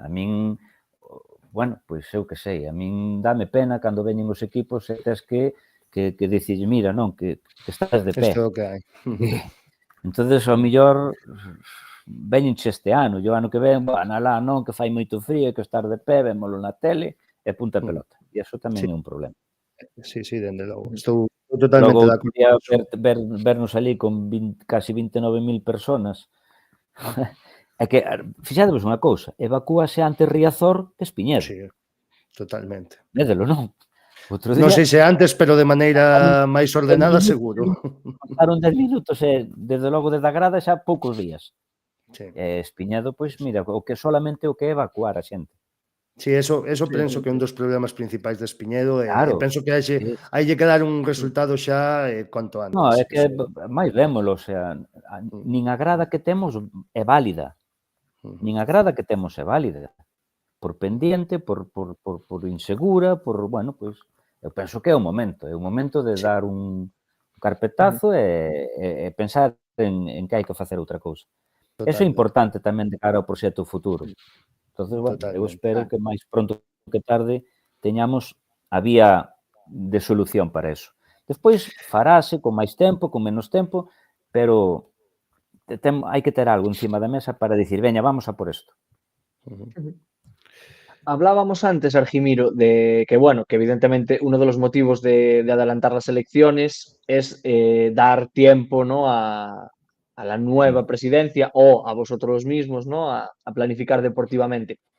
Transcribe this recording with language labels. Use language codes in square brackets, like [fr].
[gl] A min, bueno, pois eu que sei, a min dame pena cando veñen os equipos e tes que dicirlle, mira, non, que estás de pé. Isto é o que hai. Entonces, ao mellor, veñenche este ano, e o ano que ven, alá non, que fai moito frío, que estar de pé, vémolo na tele, e punta a pelota. E iso tamén é un problema. Sí, dende logo. Estou totalmente de acordo. Vernos ali [es] con casi 29.000 personas. [gl] É que, fixadevos unha cousa, evacúase antes Riazor que Espiñedo. Sí, totalmente. Védelo, non? Non sei se antes, pero de maneira máis ordenada, seguro. Pasaron 10 minutos e, desde logo, desde a grada xa poucos días. Sí. Espiñedo, pois, mira, solamente o que é evacuar a xente. Sí, eso penso que é un dos problemas principais de Espiñedo e penso que hai que dar un resultado xa cuanto antes. Non, é que máis vémolo, o sea, nin a grada que temos é válida. Nin a grada que temos é válida. Por pendiente, por insegura, por, bueno, pois, eu penso que é o momento de dar un carpetazo e pensar en que hai que facer outra cousa. Eso é importante tamén de cara ao proxecto futuro. Entonces, bueno, eu espero que máis pronto que tarde teñamos a vía de solución para eso. Despois farase con máis tempo, con menos tempo, pero hai que ter algo encima da mesa para dicir, veña, vamos a por isto. [es] Hablábamos antes, Argimiro, de que, bueno, que evidentemente uno de los motivos de adelantar las elecciones es dar tiempo, ¿no?, a la nueva presidencia o a vosotros mismos, ¿no?, a planificar deportivamente.